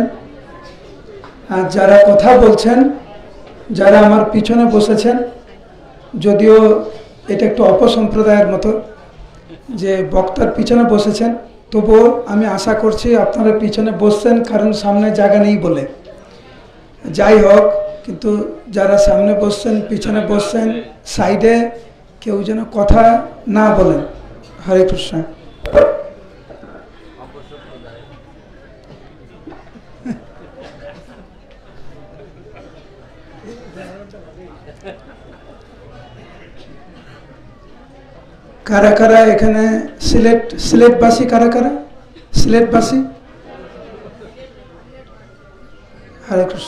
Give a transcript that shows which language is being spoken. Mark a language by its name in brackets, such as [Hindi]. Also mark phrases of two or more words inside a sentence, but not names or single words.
[Bangla] আর যারা কথা বলছেন, যারা আমার পিছনে বসেছেন, যদিও এটা একটু অপসম্প্রদায়ের মতো যে বক্তার পিছনে বসেছেন, তবুও আমি আশা করছি আপনারা পিছনে বসছেন কারণ সামনে জায়গা নেই বলে। যাই হোক, কিন্তু যারা সামনে বসছেন পিছনে বসছেন সাইডে কেউ যেন কথা না বলেন। [Hindi] हरे कृष्ण। [Bangla] কারা কারা এখানে সিলেটবাসী কারা কারা সিলেটবাসী। [Hindi] हरे कृष्ण।